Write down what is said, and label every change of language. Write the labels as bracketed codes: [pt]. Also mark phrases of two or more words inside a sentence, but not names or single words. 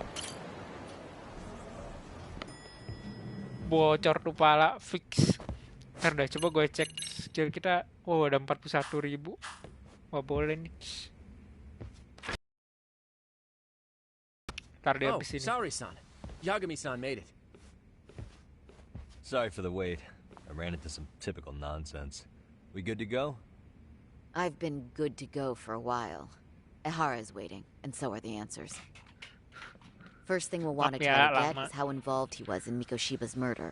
[id] Bocor tuh pala fix. Ntar dah coba gue cek skill kita. Oh ada 41.000. Wah boleh nih. Ntar dia habis ini. [en] Sorry-san. Yagami-san made it. Sorry for the wait. I ran into some typical nonsense. We good to go? I've been good to go for a while. Ehara's waiting, and so are the answers. First thing we'll want to try to get is how involved he was in Mikoshiba's murder.